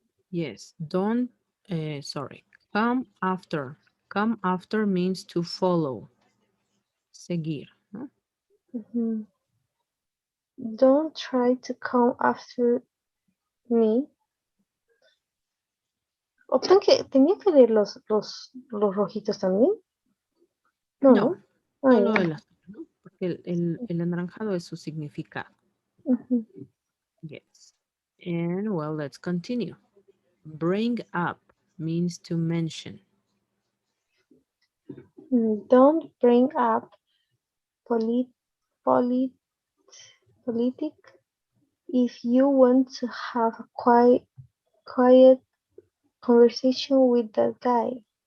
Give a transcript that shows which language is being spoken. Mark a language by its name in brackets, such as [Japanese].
[English] Yes, don't, sorry, come after. Come after means to follow, [Spanish] seguir, ¿no? Mhm. [English] Don't try to come after me. [Spanish] Optan que tenía que leer los rojitos también. No, no. Ah, solo ya. el azul, ¿no? Porque el anaranjado es su significado. Ujú. [English] Yes. And well, let's continue. Bring up means to mention. Don't bring up polit, polit, politic if you want to have a quiet conversation with that guy.